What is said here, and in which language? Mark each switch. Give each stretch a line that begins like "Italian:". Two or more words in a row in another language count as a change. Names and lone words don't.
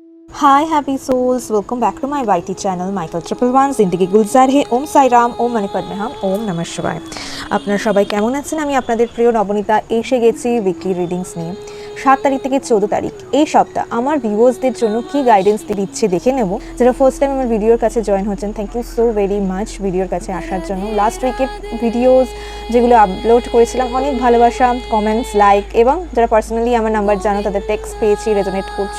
English: Hi happy souls, welcome back to my YT channel Michael Triple One Zindagi Gulzar Hai Om Sai Ram Om Mani Padme Hum Om Namah Shivaya।
Bangla: আপনারা সবাই কেমন আছেন? আমি আপনাদের প্রিয় নবনীতা এসে গেছি
English: weekly readings
Bangla: নিয়ে। 7 তারিখ থেকে 14 তারিখ এই সপ্তাহ আমার ভিউয়ার্সদের জন্য কি গাইডেন্স দিচ্ছে দেখে নেব। যারা
English: first time
Bangla: আমার ভিডিওর কাছে জয়েন হচ্ছেন,
English: thank you so very much
Bangla: ভিডিওর কাছে আসার জন্য।
English: last week's
Bangla: ভিডিওস যেগুলো আপলোড করেছিলাম, অনেক ভালোবাসা, কমেন্টস, লাইক এবং যারা পার্সোনালি আমার নাম্বার জানো তাদের টেক্সট পেয়েছি, রেজোনেট করছো।